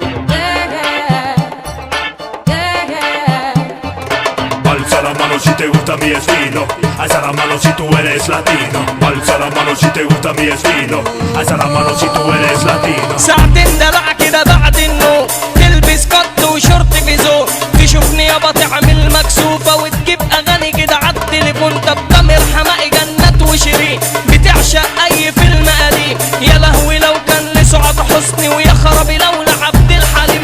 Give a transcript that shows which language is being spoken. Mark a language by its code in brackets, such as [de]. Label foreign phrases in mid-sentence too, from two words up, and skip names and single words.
[es] Alza la mano si te gusta mi estilo. Alza la mano si tú eres latino. Alza la mano si te gusta mi estilo. Alza la mano si tú eres latino. [ar] ساعتين دلع كده بعد النوم، تلبس قط وشورت بيزو، تشوفني يابا تعمل مكسوفة وتجيب أغاني كده عالتليفون. طب تامر حماقي جنات وشيرين بتعشق أي فيلم قديم. يا لهوي لو كان لسعاد حسني، ويا خرابي لو لعبد الحليم.